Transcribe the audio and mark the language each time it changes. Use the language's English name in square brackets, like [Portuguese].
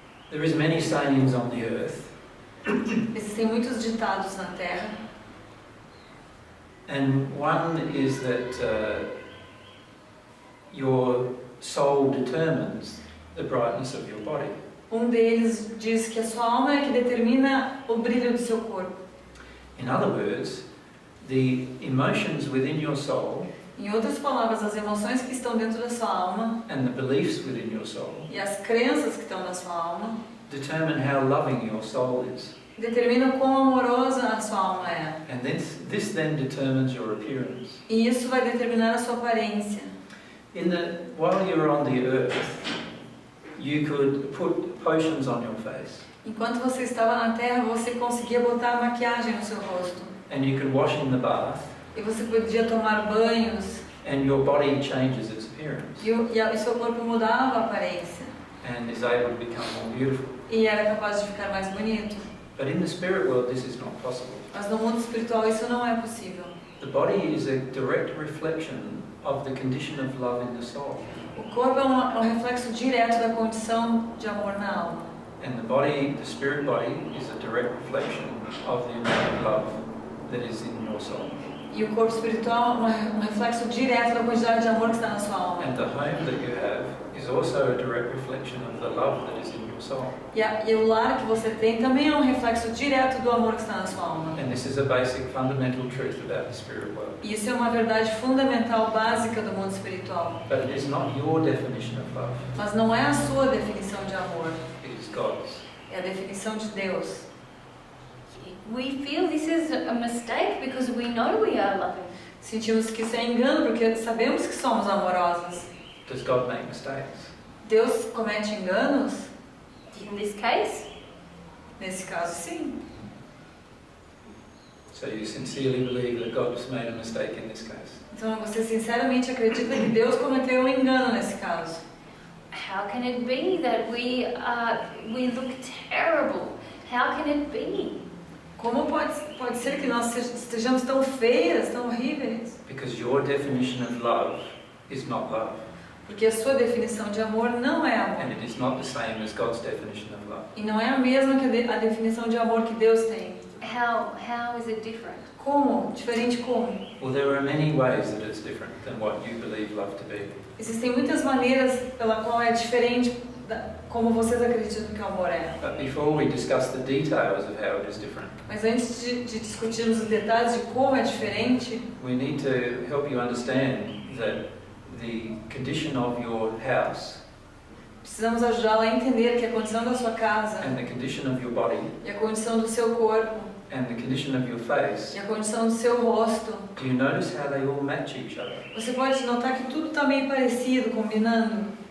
[English] There is many sayings on the earth, [Portuguese] Existem muitos ditados na Terra [English] And one is that your soul determines the brightness of your body. [Portuguese] Deles diz que a sua alma é que determina o brilho do seu corpo. [English] In other words, the emotions within your soul [Portuguese] Em outras palavras, as emoções que estão dentro da sua alma [English] and the beliefs within your soul [Portuguese] e as crenças que estão na sua alma [English] determine how loving your soul is. [Portuguese] determinam quão amorosa a sua alma é. [English] And this then determines your appearance. [Portuguese] E isso vai determinar a sua aparência. [English] While you're on the earth, you could put potions on your face. [Portuguese] Enquanto você estava na Terra, você conseguia botar maquiagem no seu rosto. [English] And you could wash in the bath. [Portuguese] E você podia tomar banhos. [English] And your body changes its appearance. [Portuguese] E seu corpo mudava a aparência. [English] And is able to become more beautiful. [Portuguese] E era capaz de ficar mais bonito. [English] But in the spirit world, this is not possible. [Portuguese] Mas no mundo espiritual isso não é possível. [English] The body is a direct reflection of the condition of love in the soul. [Portuguese] O corpo é um reflexo direto da condição de amor na alma. [English] And the spirit body, is a direct reflection of the amount of love that is in your soul. [Portuguese] E o corpo espiritual é um reflexo direto da quantidade de amor que está na sua alma. [English] And the home that you have is also a direct reflection of the love that is in your soul. [Portuguese] E o lar que você tem também é um reflexo direto do amor que está na sua alma. [English] And this is a basic fundamental truth about the spirit world. [Portuguese] E isso é uma verdade fundamental, básica do mundo espiritual. [English] But it is not your definition of love. [Portuguese] Mas não é a sua definição de amor, [English] It is God's. [Portuguese] é a definição de Deus. [English] We feel this is a mistake because we know we are loving. [Portuguese] Sentimos que isso é engano porque sabemos que somos amorosas. [English] Does God make mistakes? [Portuguese] Deus comete enganos? [English] In this case, [Portuguese] Nesse caso, sim. [English] So you sincerely believe that God has made a mistake in this case? [Portuguese] Então você sinceramente acredita que Deus cometeu um engano nesse caso? [English] how can it be that we look terrible? How can it be? [Portuguese] Como pode ser que nós estejamos tão feias, tão horríveis? [English] Because your definition of love is not love. [Portuguese] Porque a sua definição de amor não é [English] And [Portuguese] amor. [English] it is not the same as God's definition of love. [Portuguese] E não é a mesma que a definição de amor que Deus tem. [English] How is it different? [Portuguese] Como? Diferente como? [English] Well, there are many ways that it's different than what you believe love to be. [Portuguese] Existem muitas maneiras pela qual é diferente como vocês acreditam que o amor é. [English] But before we discuss the details of how it is different, [Portuguese] Mas antes de discutirmos os detalhes de como é diferente, [English] we need to help you understand that the condition of your house [Portuguese] precisamos ajudá-la a entender que a condição da sua casa [English] and the condition of your body [Portuguese] e a condição do seu corpo [English] and the condition of your face, [Portuguese] e a condição do seu rosto, [English] do you notice how they all match each other? [Portuguese] você pode notar que tudo está meio parecido, combinando.